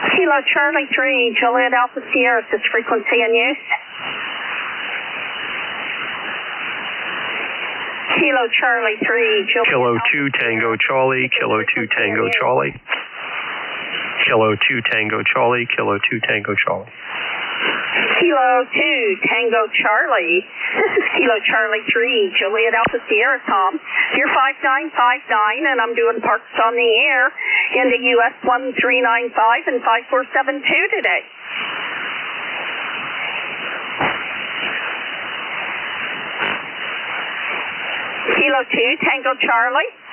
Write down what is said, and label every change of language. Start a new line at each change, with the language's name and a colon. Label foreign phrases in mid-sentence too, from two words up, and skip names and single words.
English: Kilo Charlie 3, Juliet Alpha Sierra, is this frequency in use? Kilo Charlie 3, Juliet Kilo 2 Tango Charlie, Kilo 2 Tango Charlie. Kilo 2 Tango Charlie, Kilo 2 Tango Charlie. Kilo 2 Tango Charlie. This is Kilo Charlie 3, Juliet Alpha Sierra, Tom. You're 5959, and I'm doing parks on the air into US 1395 and 5472 today. Kilo 2 Tango Charlie.